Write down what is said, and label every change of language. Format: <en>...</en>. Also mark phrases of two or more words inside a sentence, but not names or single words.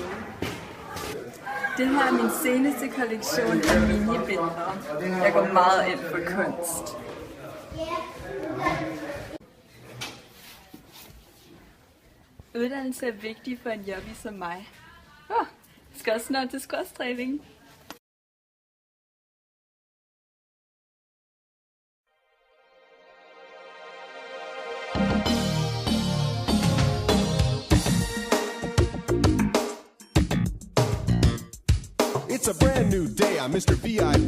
<da>Det her er min seneste kollektion af minibilleder. Jeg går meget ind for kunst. Uddannelse er vigtig for en yuppie som mig. Jeg skal også snart til squash-træning.</da> <en>It's a brand new day, I'm Mr. VIP.</en>